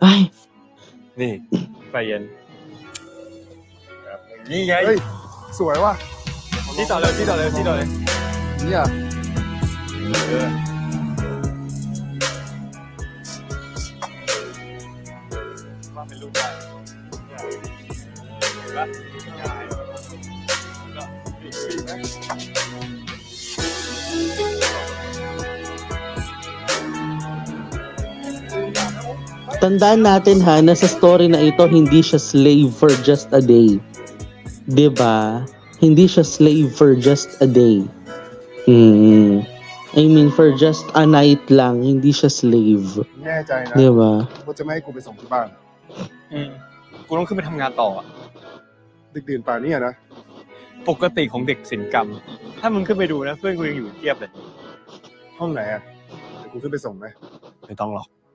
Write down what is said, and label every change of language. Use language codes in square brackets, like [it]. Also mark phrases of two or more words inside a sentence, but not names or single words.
[th] นี่ใจเย็นนี่ไง เฮ้ย สวยว่ะ ที่ต่อเลยที่ต่อเลยที่ต่อเลย เนี่ย ว่าเป็นลูกได้เห็นปะ [tl] Tandaan natin ha, na sa story na ito, hindi siya slave [en] for just a day. [tl] 'Di ba? Hindi siya slave [en] for just a day. [tl] I mean, for just a night lang, hindi siya slave. [th] แน่ใจนะ [tl] 'Di ba? [th] ว่าจะไม่ให้กูไปส่งที่บ้าน กูต้องขึ้นไปทำงานต่ออะ ดึกดื่นป่านนี้อะนะ ปกติของเด็กศิลปกรรม ถ้ามึงขึ้นไปดูนะเพื่อนกูยังอยู่เทียบเลย ห้องไหนอ่ะเดี๋ยวกูขึ้นไปส่งไหม ไม่ต้องหรอก